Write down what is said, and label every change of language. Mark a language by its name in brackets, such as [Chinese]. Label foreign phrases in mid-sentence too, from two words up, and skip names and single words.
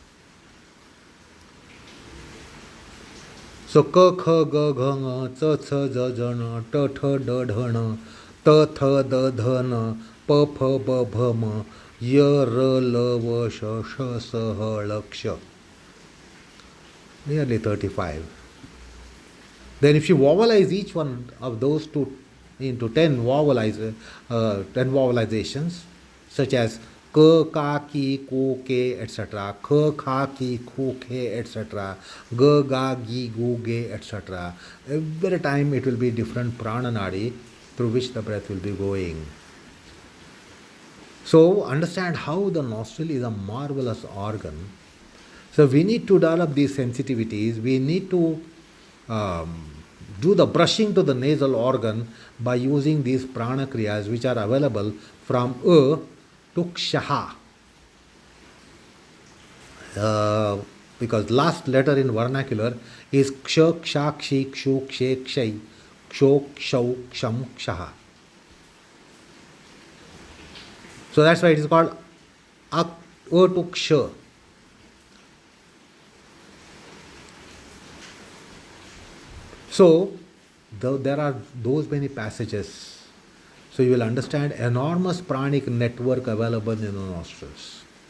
[English] So K, K, G, G, Ng, C, C, J, J, N, T, T, D, D, N, T, Th, D, D, N, P, P, B, B, M, Y, R, L, V, Sh, Sh, S, H, L, Ksha. Nearly 35. Then if you vowelize each one of those into 10 vowelizations, such as K, Ka, Ki, Ko, Ke, etc., K, Kha, Ki, Ko, Ke, etc., G, Ga, Gi, Gu, Ge, etc., every time it will be different prana nadi through which the breath will be going. So understand how the nostril is a marvelous organ. So we need to develop these sensitivities. We need to do the brushing to the nasal organ by using these prana kriyas which are available from A to Kshaha. Because last letter in vernacular is Ksha, Ksha, Kshi, Kshu, Kshe, Kshai, Ksho, Kshau, Ksham, Kshaha. So that's why it is called A to Ksha. So there are those many passages. So you will understand enormous pranic network available in the nostrils.